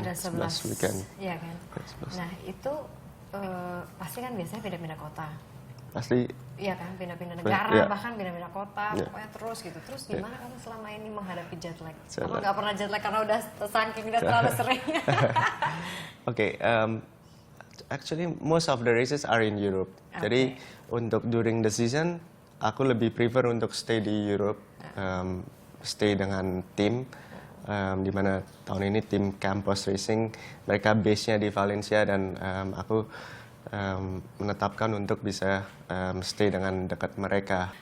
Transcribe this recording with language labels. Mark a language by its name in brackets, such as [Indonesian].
[Indonesian] Ada 11 [English] weekend. [Indonesian] Iya kan? 11. Nah, itu pasti kan biasanya pindah-pindah kota. Pasti. Iya kan, pindah-pindah negara, Iya. bahkan pindah-pindah kota, Iya. pokoknya terus gitu. Terus gimana kamu selama ini menghadapi jet lag? [English] Jet [Indonesian] Kamu [English] lag. [Indonesian] nggak pernah jet lag karena udah saking udah terlalu sering. [English] Okay, actually most of the races are in Europe. [Indonesian] Jadi untuk [English] during the season, [Indonesian] aku lebih prefer untuk stay di Europe, stay dengan tim. Di mana tahun ini tim Campos Racing, mereka base-nya di Valencia, dan aku menetapkan untuk bisa stay dengan dekat mereka.